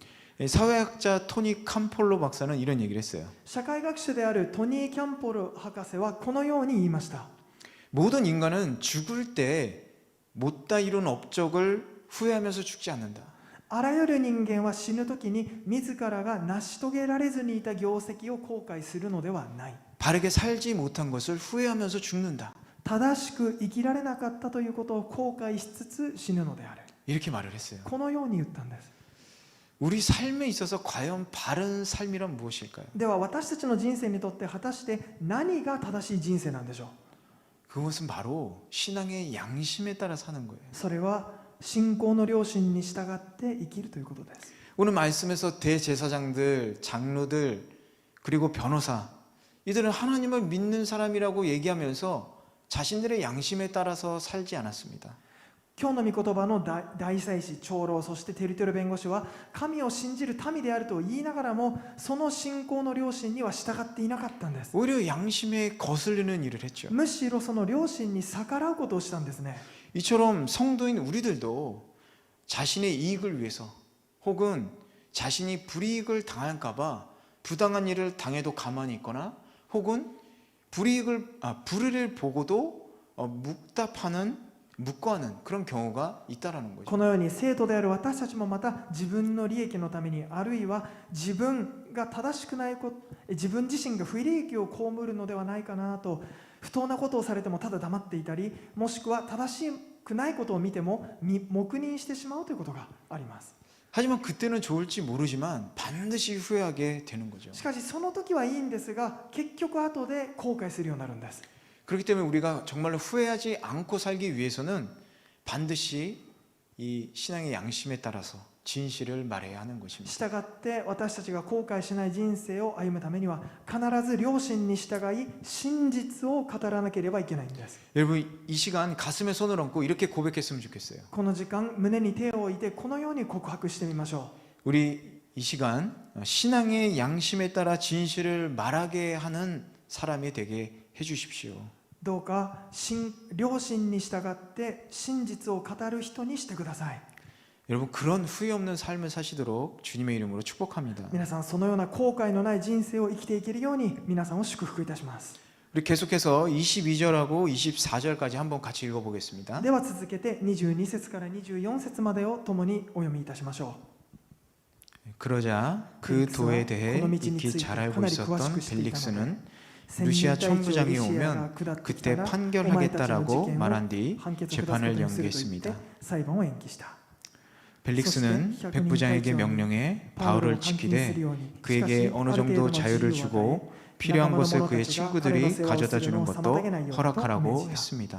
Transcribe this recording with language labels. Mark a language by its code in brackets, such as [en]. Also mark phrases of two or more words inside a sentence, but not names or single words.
[ko] 사회학자 토니 캄폴로 박사는 이런 얘기를 했어요. [ja] 社会学者であるトニー・キャンポル博士はこのように言いました。 [ko] 모든 인간은 죽을 때 못다 이룬 업적을 후회하면서 죽지 않는다. [ja] あらゆる人間は死ぬときに自らが成し遂げられずにいた業績を後悔するのではない。 [ko] 바르게 살지 못한 것을 후회하면서 죽는다. [ja] 正しく生きられなかったということを後悔しつつ死ぬのである。 [ko] 이렇게 말을 했어요. [ja] このように言ったんです。 [ko] 우리 삶에 있어서 과연 바른 삶이란 무엇일까요? [ja] では私たちの人生にとって果たして何が正しい人生なんでしょう。 [ko] 그것은 바로 신앙의 양심에 따라 사는 거예요. [ja] それは信仰の良心に従って生きるということです。 [ko] 오늘 말씀에서 대제사장들, 장로들, 그리고 변호사 이들은 하나님을 믿는 사람이라고 얘기하면서 자신들의 양심에 따라서 살지 않았습니다. [ja] 今日の御言葉の大祭司、長老、そしてテリトル弁護士は神を信じる民であると言いながらもその信仰の良心には従っていなかったんです。 [ko] 오히려 양심에 거슬리는 일을 했죠. [ja] むしろその良心に逆らうことをしたんですね。 [ko] 이처럼 성도인 우리들도 자신의 이익을 위해서 혹은 자신이 불이익을 당할까 봐 부당한 일을 당해도 가만히 있거나 혹은 불의를 보고도 묵과하는 그런 경우가 있다라는 거죠. [ja] このように生徒である私たちもまた自分の利益のために、あるいは自分が正しくないこと、自分自身が不利益を被るのではないかなと、不当なことをされてもただ黙っていたり、もしくは正しくないことを見ても黙認してしまうということがあります。 [ko] 하지만 그때는 좋을지 모르지만 반드시 후회하게 되는 거죠. [ja] しかしその時はいいんですが、結局後で後悔するようになるんです。 [ko] 그렇기 때문에 우리가 정말로 후회하지 않고 살기 위해서는 반드시 이 신앙의 양심에 따라서 진실을 말해야 하는 것입니다. [ja] 従って私たちが後悔しない人生を歩むためには必ず良心に従い真実を語らなければいけないんです。 [ko] 여러분 이 시간 가슴에 손을 얹고 이렇게 고백했으면 좋겠어요. [ja] この時間胸に手を置いてこのように告白してみましょ [ko] 우리 이 시간 신앙의 양심에 따라 진실을 말하게 하는 사람이 되게 해주십시오. [ja] う。どうか良心に従って真実を語る人にしてください。 [ko] 여러분 그런 후회 없는 삶을 사시도록 주님의 이름으로 축복합니다. [ja] 皆さんそのような後悔のない人生を生きていけるように皆さんを祝福いたします。 [ko] 우리 계속해서 22절하고 24절까지 한번 같이 읽어보겠습니다. [ja] では続けて22節から24節までを共にお読みいたしましょう。 [ko] 그러자 그 도에 대해 익히 잘 알고 있었던 벨릭스는 루시아 천부장이 오면 그때 판결하겠다라고 말한 뒤 재판을 연기했습니다. 벨릭스는 백부장에게 명령해 바울을 지키되 그에게 어느 정도 자유를 주고 필요한 것을 그의 친구들이 가져다 주는 것도 허락하라고 했습니다.